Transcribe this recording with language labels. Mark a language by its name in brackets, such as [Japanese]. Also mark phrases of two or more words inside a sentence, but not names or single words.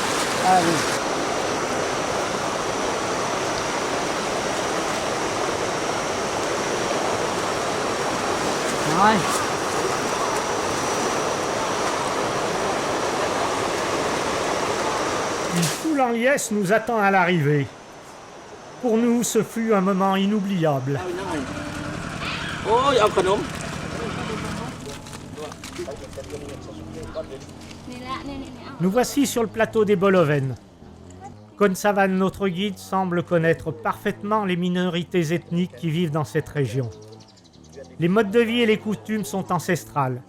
[Thai] น้อย [French] Une foule en liesse nous attend à l'arrivée. Pour nous, ce fut un moment inoubliable. [Thai] โอ้ยเอาขนม [French] Nous voici sur le plateau des Boloven. Konsavan, notre guide, semble connaître parfaitement les minorités ethniques qui vivent dans cette région. Les modes de vie et les coutumes sont ancestrales.